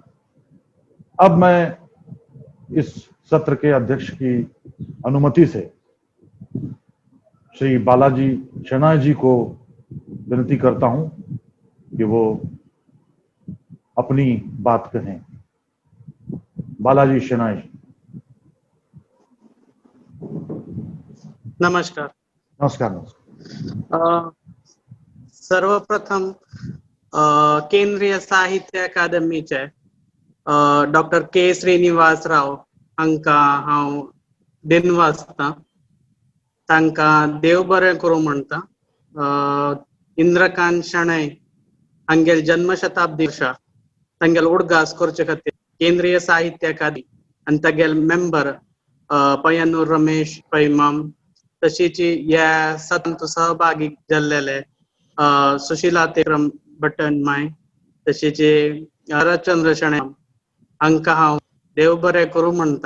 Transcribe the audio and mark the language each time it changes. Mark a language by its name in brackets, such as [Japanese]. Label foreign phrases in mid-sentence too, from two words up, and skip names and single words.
[Hindi] अब मैं इस सत्र के अध्यक्ष की अनुमति से श्री बालाजी शनाय जी को विनती करता हूं कि वो अपनी बात कहें. बालाजी शनाय जी. नमस्कार. नमस्कार. नमस्कार. [Konkani] सर्वप्रथम केंद्रीय साहित्य अकादमीचे डॉक्टर के श्रीनिवासराव हांका हांव दिनवासता. तांकां देव बरें करूं म्हणटा. इंद्रकांत शणै हांगेल जन्मशताब्दी वर्सा तांगेल उडगास करचे खातीर केंद्रीय साहित्य अकादमी आनी तागेल मेंबर पय्यनूर रमेश पैमाम तशीच ह्या सत्रांत सहभागी जाल्लेले सुशीला तेक्रम भट्टनाय तशीच शरदचंद्र शणै हांकां हांव देव बरें करूं म्हणटा.